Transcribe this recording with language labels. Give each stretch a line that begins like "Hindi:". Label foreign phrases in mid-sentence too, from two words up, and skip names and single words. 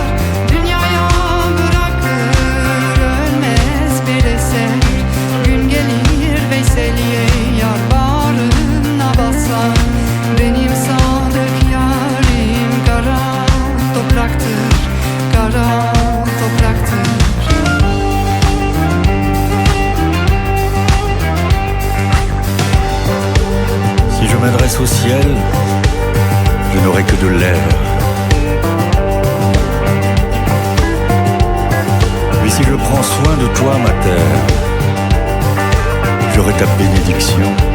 Turkish: Dünyaya bırakır ölmez bir eser. Gün gelir Veyseli'ye yar bağrına basar. Benim sadık yarim kara topraktır, kara topraktır.
French: Si je m'adresse au ciel, je n'aurai que de l'air. Mais si je prends soin de toi, ma terre, j'aurai ta bénédiction.